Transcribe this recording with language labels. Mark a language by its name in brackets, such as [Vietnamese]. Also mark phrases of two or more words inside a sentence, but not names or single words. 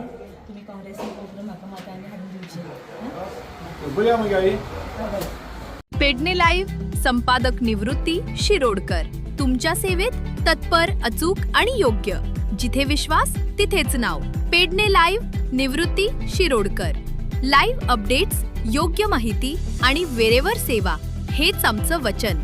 [Konkani] तुम्ही काँग्रेसीन करून म्हाका मतांनी हाडून दिवचे. बया मगे [Marathi] पेडणे लाईव्ह संपादक निवृत्ती शिरोडकर. तुमच्या सेवेत तत्पर, अचूक आणि योग्य. जिथे विश्वास तिथेच नाव. पेडणे लाईव्ह निवृत्ती शिरोडकर. [English] live updates, [Marathi] योग्य माहिती आणि वेरेवर सेवा हेच आमचं वचन.